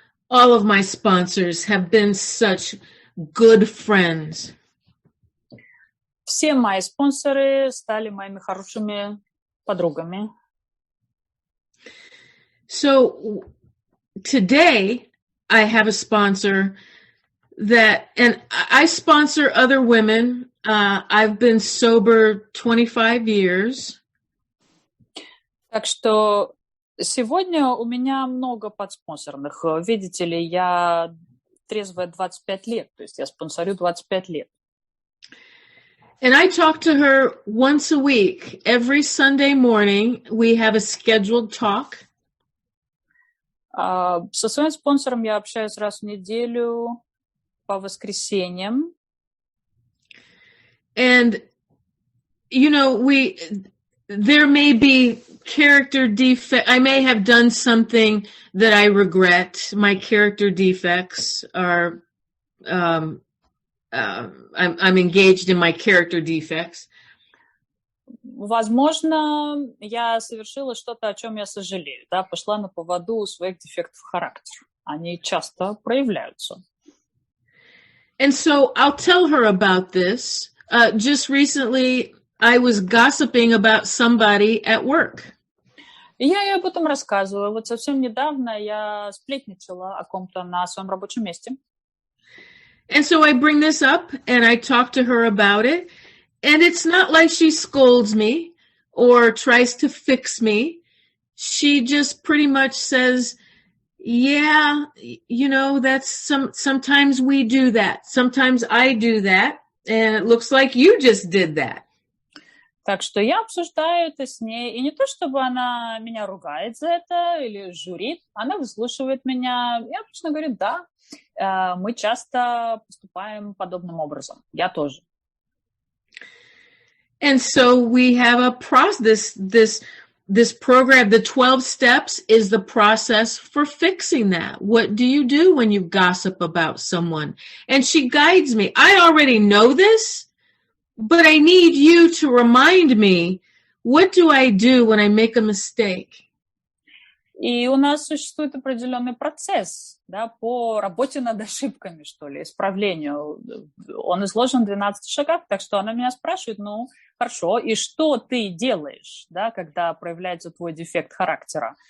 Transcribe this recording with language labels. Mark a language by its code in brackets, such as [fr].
[en] All of my sponsors have been such good friends. [ru] Все мои спонсоры стали моими хорошими подругами. [en] So today I have a sponsor and I sponsor other women. I've been sober 25 years. [ru] Так что сегодня у меня много подспонсорных. Видите ли, я трезвая 25 лет, то есть я спонсорю 25 лет. [en] And I talk to her once a week. Every Sunday morning, we have a scheduled talk. [ru] Со своим спонсором я общаюсь раз в неделю по воскресеньям. [en] And, you know, there may be character defect. I may have done something that I regret. My character defects are, I'm engaged in my character defects. [ru] Возможно, я совершила что-то, о чем я сожалею, да, пошла на поводу у своих дефектов характера. Они часто проявляются. [en] And so I'll tell her about this. Just recently, I was gossiping about somebody at work. [ru] И я ей об этом рассказываю. Вот совсем недавно я сплетничала о ком-то на своем рабочем месте. [en] And so I bring this up and I talk to her about it. And it's not like she scolds me or tries to fix me. She just pretty much says, yeah, you know, that's sometimes we do that. Sometimes I do that. And it looks like you just did that. [ru] Так что я обсуждаю это с ней. И не то, чтобы она меня ругает за это или журит. Она выслушивает меня и обычно говорит, да, мы часто поступаем подобным образом. Я тоже. [en] And so we have a process, this program, the 12 steps is the process for fixing that. What do you do when you gossip about someone? And she guides me. I already know this, but I need you to remind me, what do I do when I make a mistake? [ru] И у нас существует определенный процесс, да, по работе над ошибками, что ли, исправлению. Он изложен в 12 шагах, так что она меня спрашивает, ну, хорошо, и что ты делаешь, да, когда проявляется твой дефект характера?